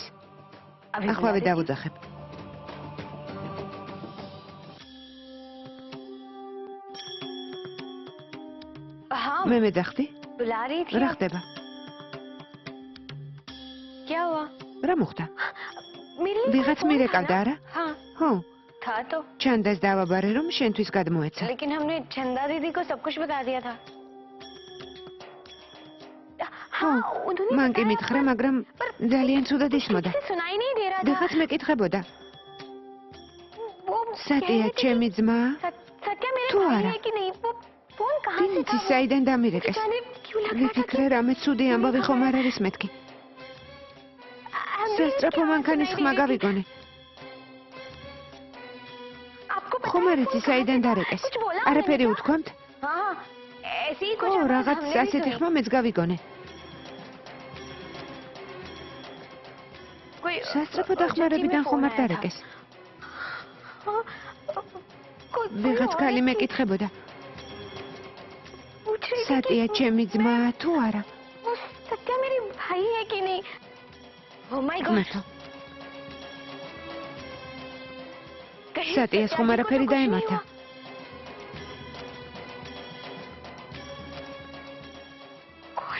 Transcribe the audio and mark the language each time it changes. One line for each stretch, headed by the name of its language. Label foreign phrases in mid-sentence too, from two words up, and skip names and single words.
Georgian: ახვავე დავუძახებ.
Hindi: हाँ
Georgian: მე მეძახდი?
Hindi: बुला रही थी
Georgian: რა ხდება?
Hindi: क्या हुआ
Georgian: რა მოხდა?
Hindi: मेरे लिए
Georgian: ვიღაც
Hindi: फोन
Georgian: მირეკავდა,
Hindi: था
Georgian: არა?
Hindi: ना? हाँ
Georgian: ხო,
Hindi: था तो
Georgian: ჩანდას დავაბარე, რომ შენთვის გადმოეცა.
Hindi: लेकिन हमने चंदा दीदी को सब कुछ बता दिया था
Georgian: ხო,
Hindi: उन्होंने
Georgian: მან კი
Hindi: बताया,
Georgian: მითხრა,
Hindi: पर-
Georgian: მაგრამ ძალიან ცუდად ისმოდა.
Hindi: किसी से सुनाई नहीं दे रहा था
Georgian: ვიღაც მეკითხებოდა.
Hindi: वो
Georgian: სატია ჩემი ძმა?
Hindi: सत्या मेरे तू भाई आ रहा। है कि नहीं वो फोन कहाँ
Georgian: ვინ
Hindi: से था
Georgian: იცის საიდან დამირეკეს?
Hindi: जाने क्यों लग रहा था
Georgian: ვიფიქრე, რამე ცუდი ამბავი ხომ არ არის მეთქი. სასწრაფო მანქანის ხმა გავიგონე. ხომ არ იცი საიდან დარეკეს? არაფერი უთქვამთ?
Hindi: हाँ ऐसे ही कुछ
Georgian: ო,
Hindi: आवाज
Georgian: რაღაც
Hindi: हमने भी
Georgian: ასეთი
Hindi: सुनी।
Georgian: ხმა მეც გავიგონე.
Hindi: कोई
Georgian: სასწრაფო
Hindi: urgency में
Georgian: დახმარებიდან ხომ
Hindi: phone
Georgian: არ
Hindi: आया था।
Georgian: დარეკეს?
Hindi: हाँ, कोई
Georgian: ვიღაც
Hindi: और
Georgian: ქალი
Hindi: थी।
Georgian: მეკითხებოდა.
Hindi: पूछ रही थी
Georgian: სატია
Hindi: कि
Georgian: ჩემი ძმა თუ არა?
Hindi: वो सत्या मेरी भाई है कि नहीं
English: Oh my God
Georgian: ღმერთო,
Hindi: कहीं
Georgian: სატიას ხომ
Hindi: सत्या जी को
Georgian: არაფერი
Hindi: तो कुछ नहीं
Georgian: დაემართა?
Hindi: हुआ? God,